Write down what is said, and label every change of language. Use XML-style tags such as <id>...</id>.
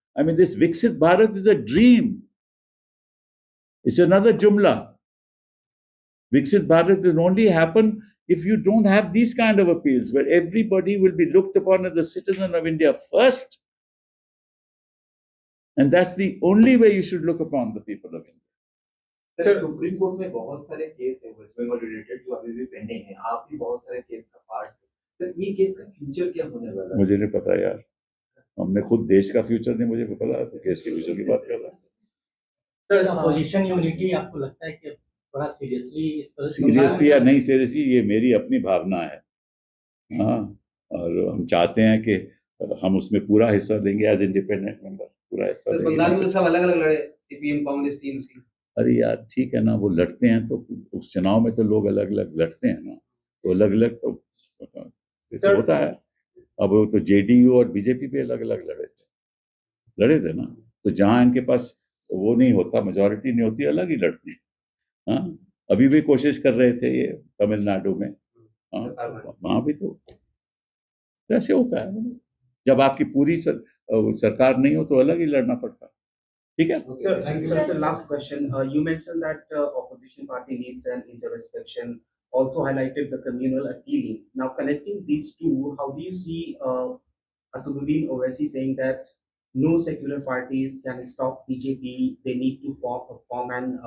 <en>I mean, this Viksit Bharat is a dream. It's another jumla. Viksit Bharat will only happen if you don't have these kind of appeals, where everybody will be looked upon as a citizen of India first. And that's the only way you should look upon the people of India.</en> <hi>Sir supreme court में बहुत सारे case है waste Bengal related जो अभी भी pending है आप भी बहुत सारे केस का पार्ट सर ये केस का फ्यूचर क्या होने वाला है मुझे नहीं पता यार हमने खुद देश का फ्यूचर नहीं मुझे पता केस के फ्यूचर की बात कर रहा है सर अपोजिशन यूनिटी आपको लगता है कि बड़ा सीरियसली इस तरह सीरियसली या नहीं सीरियसली ये मेरी अपनी भावना है हाँ और हम चाहते हैं कि हम उसमें पूरा हिस्सा लेंगे</hi> <en>as independent member</en> <hi>पूरा हिस्सा सर बंगाल में लेंगे तो सब अलग अलग लड़े सीपीएम कांग्रेस टीएमसी अरे यार ठीक है ना वो लड़ते हैं तो उस चुनाव में तो लोग अलग अलग लड़ते हैं ना तो अलग अलग तो सर, होता है अब वो तो जेडीयू और बीजेपी पे अलग अलग लड़े थे ना तो जहां इनके पास वो नहीं होता मेजोरिटी नहीं होती अलग ही लड़ते हैं हाँ अभी भी कोशिश कर रहे थे ये तमिलनाडु में हाँ वहां भी तो ऐसे होता है जब आपकी पूरी सरकार नहीं हो तो अलग ही लड़ना पड़ता है ठीक है?</hi> <en>Sir, last question. You mentioned that opposition party needs an introspection. Also highlighted the communal appealing. Now connecting these two, how do you see Asaduddin Owaisi saying that no secular parties can stop BJP? They need to form an.</en>